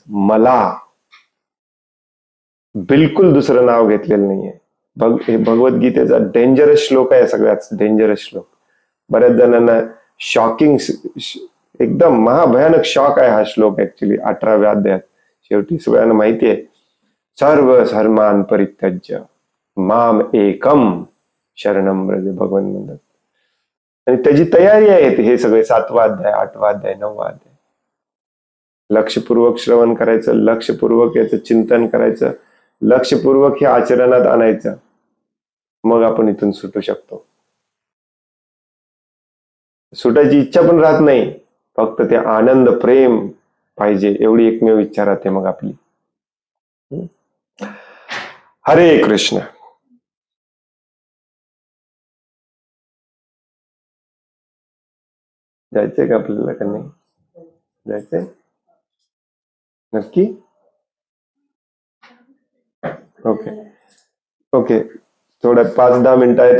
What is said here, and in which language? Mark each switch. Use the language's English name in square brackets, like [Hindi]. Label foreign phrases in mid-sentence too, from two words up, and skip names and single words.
[Marathi] मला बिलकुल दुसरं नाव घेतलेलं नाहीये. हे भगवद्गीतेचा डेंजरस श्लोक आहे, सगळ्यात डेंजरस श्लोक. बऱ्याच जणांना शॉकिंग, एकदम महाभयानक शॉक आहे हा श्लोक. ऍक्च्युली 18व्या अध्यायात शेवटी सगळ्यांना माहिती आहे, [Sanskrit] सर्व धर्मान परित्यज्य माम एकम शरणम व्रज, [Marathi] भगवान म्हणतात. आणि त्याची तयारी आहे हे सगळे 7वा अध्याय, 8वा अध्याय, 9वा अध्याय. लक्षपूर्वक श्रवण करायचं, लक्षपूर्वक याचं चिंतन करायचं, लक्षपूर्वक हे आचरणात आणायचं, मग आपण इथून सुटू शकतो. सुटायची इच्छा पण राहत नाही, फक्त ते आनंद प्रेम पाहिजे, एवढी एकमेव इच्छा राहते मग आपली. हरे कृष्ण. जायचंय का आपल्याला का नाही जायचंय? नक्की? [English] OK OK, [Marathi] थोड्या 5-10 मिनिटं आहेत.